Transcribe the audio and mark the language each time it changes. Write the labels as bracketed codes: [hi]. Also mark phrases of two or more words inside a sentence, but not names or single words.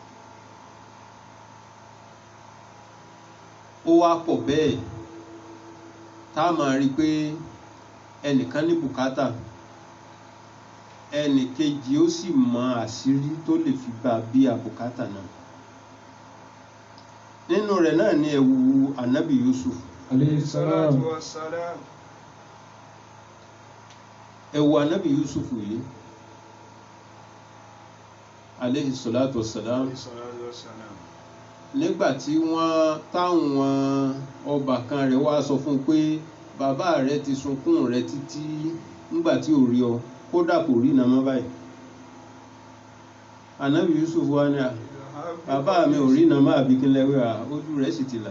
[yo] Ó wá pọ̀ bẹ́ẹ̀ tá a máa rí pé ẹnìkan ní bùkátà, ẹnì kejì ó sì mọ àṣírí tó lè fi bá bí àbùkátà náà. Nínú rẹ̀ náà ni ẹ̀wù ànábì Yusuf [ar] عليه السلام. [yo] Ẹ̀wù ànábì Yusuf yìí [ar] عليه الصلاة والسلام, [yo] nígbàtí táwọn ọbàkan rẹ̀ wá sọ fún pé bàbá rẹ ti sunkún rẹ títí nígbà tí ò rí ọ kódà kò rí iná mọ́ báyìí. Ànábì Yusuf wá ní bàbá mi ò rí iná mọ́ àbí kí n lẹ́wẹ́ ojú rẹ̀ sì ti là.